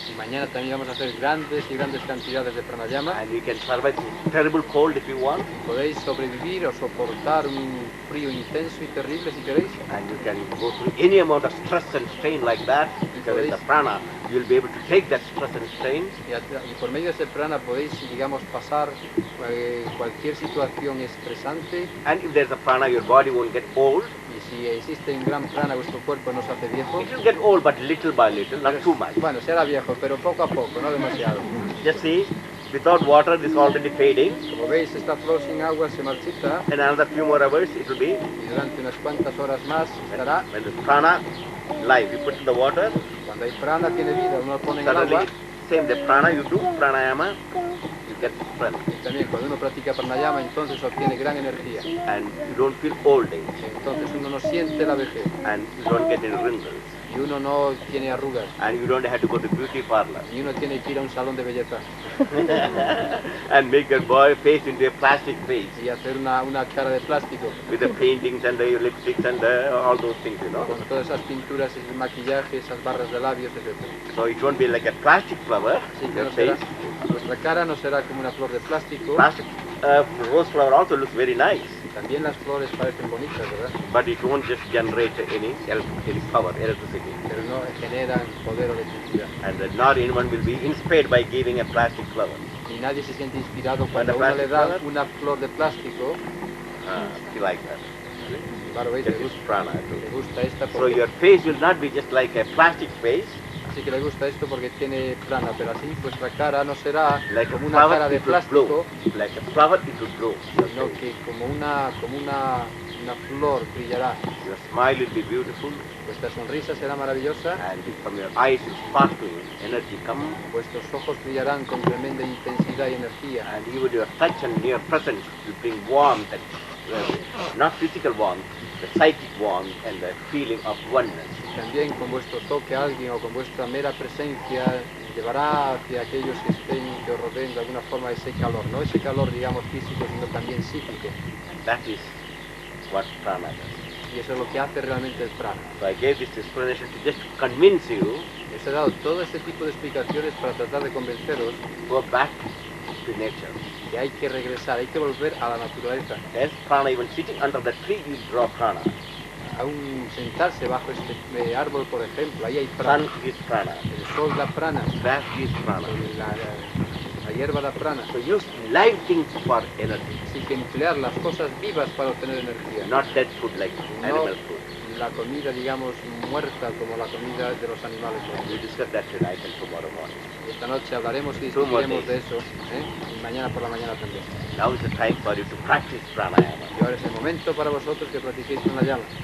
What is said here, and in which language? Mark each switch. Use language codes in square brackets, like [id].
[es] Y mañana también vamos a hacer grandes cantidades de pranayama. [en] And you can survive this terrible cold if you want. [es] Podéis sobrevivir o soportar un frío intenso y terrible si queréis. [en] And you can go through any amount of stress and strain like that, because it's a prana. You'll be able to take that stress and strain. [es] Y por medio de ese prana podéis, digamos, pasar cualquier situación estresante. [en] And if there's a prana, your body won't get old. [es] Y si existe un gran prana, vuestro cuerpo no se hace viejo. [en] It will get old, but little by little, not too much. [es] Bueno, será viejo, pero poco a poco, no demasiado. [en] Just see, without water, this is already fading. [es] Como veis, esta flor sin agua se marchita. [en] In another few more hours, it will be. [es] Y durante unas cuantas horas más estará. [en] When the prana, life, you put in the water. [es] Cuando hay prana tiene vida, uno lo pone en el agua. [en] Same the prana you do, pranayama, you get strength. [es] Y también cuando uno practica pranayama, entonces obtiene gran energía. [en] And you don't feel old age. [es] Entonces uno no siente la vejez. [en] And you don't get any wrinkles. [es] Y uno no tiene arrugas. [en] And you don't have to go to beauty parlor. [es] Y uno tiene que ir a un salón de belleza. [en] And make your boy face into a plastic face. [es] Y hacer una cara de plástico. [en] With the paintings and the lipsticks and all those things, you know. [es] Con todas esas pinturas, ese maquillaje, esas barras de labios, etc. [en] So it won't be like a plastic flower. [es] Así que no será, nuestra cara no será como una flor de plástico. [en] Plastic rose flower also looks very nice. [es] También las flores parecen bonitas, ¿verdad? [en] But it won't just generate any power, electricity. [es] Pero no generan poder o electricidad. [en] And not anyone will be inspired by giving a plastic flower. [es] Y nadie se siente inspirado cuando uno le da una flor de plástico. [en] You like that. [es] Claro, veis, le gusta esta porque... [en] So your face will not be just like a plastic face. [es] Así que le gusta esto porque tiene prana, pero así vuestra cara no será [en] like [es] como una cara de plástico, [en] like a flower it will grow. [es] sino que como una una flor brillará, [en] your smile will be beautiful, [es] vuestra sonrisa será maravillosa, [en] and from your eyes will sparkle energy come, [es] vuestros ojos brillarán con tremenda intensidad y energía, [en] and even your touch and near presence will bring warmth, and not physical warmth, the psychic warmth and the feeling of oneness. [es] también con vuestro toque a alguien o con vuestra mera presencia llevará hacia aquellos que os rodeen de alguna forma ese calor, no ese calor digamos físico sino también psíquico. [en] That is what prana does. [es] Y eso es lo que hace realmente el prana. [en] So I gave this explanation to just convince you. [es] Les he dado todo este tipo de explicaciones para tratar de convenceros [en] Go back to nature. [es] que hay que regresar, hay que volver a la naturaleza. [en] There's prana, even sitting under the tree you draw prana. [es] Aún sentarse bajo este árbol, por ejemplo, ahí hay prana. [en] Sun is prana. [es] El sol da prana, [en] Grass is prana. [es] la hierba da prana. [en] So use live things for energy, [es] Así que emplear las cosas vivas para obtener energía. [en] not dead food like [es] No [en] animal food. [es] la comida, digamos, muerta como la comida de los animales. [en] We discuss that tonight and tomorrow morning. [es] Esta noche hablaremos y discutiremos de eso, y mañana por la mañana también. [en] Now is the time for you to practice pranayama [es] Y ahora es el momento para vosotros que practiquéis pranayama